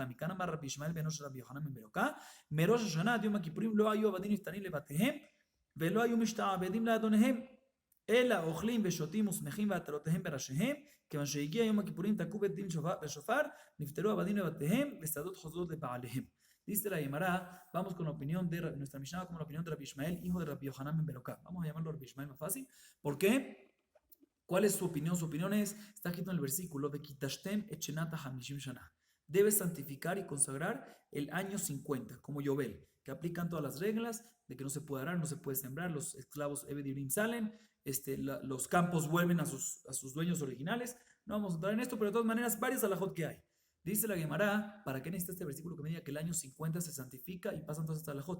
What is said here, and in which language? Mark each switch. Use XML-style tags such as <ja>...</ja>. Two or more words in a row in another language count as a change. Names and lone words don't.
<he>מכאן אמר רבי ישמעאל בנו של רבי יוחנן בן ברוקה, מראש השנה עד יום הכיפורים לא היו עבדים נפטרים לבתיהם, ולא היו משתעבדים לאדוניהם, אלא אוכלים ושותים ושמחים ועטלותיהם בראשיהם, כיוון שהגיע יום הכיפורים תקעו בית דין בשופר, נפטרו עבדים לבתיהם, ושדות חוזרות לבעליהם.</he> <es>Dice la Gemara, vamos con la opinión de nuestra Mishnah, como la opinión de Rabbi Ishmael, hijo de Rabbi Yohanan ben Beroka. Vamos a llamarlo Rabbi Ishmael más fácil. ¿Por qué? ¿Cuál es su opinión? Su opinión es, está escrito en el versículo,</es> <he>וקדשתם את שנת החמישים שנה.</he> <es>Debes santificar y consagrar el año 50, como Yovel, que aplican todas las reglas de que no se puede arar, no se puede sembrar, los esclavos</es> <he>עבד עברים</he> <es>salen, los campos vuelven a sus dueños originales. No vamos a entrar en esto, pero de todas maneras, varias alajot que hay. Dice la Gemara, ¿para qué necesita este versículo que me diga que el año 50 se santifica y pasan todas estas alajot?</es>